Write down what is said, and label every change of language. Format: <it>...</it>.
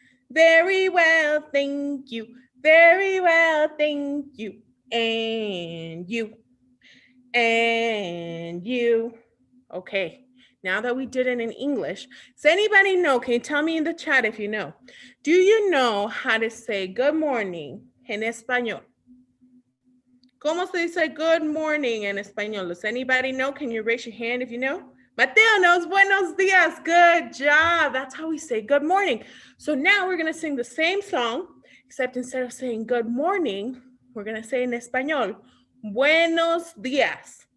<en>Very well, thank you. Very well, thank you. And you. And you. Okay, now that we did it in English, does anybody know, can you tell me in the chat if you know, do you know how to say good morning en español?</en> <es>¿Cómo se dice good morning en español?</es> <en>Does anybody know? Can you raise your hand if you know? Mateo knows buenos dias. Good job. That's how we say good morning. So now we're going to sing the same song, except instead of saying good morning, we're going to say in español, buenos días.</en>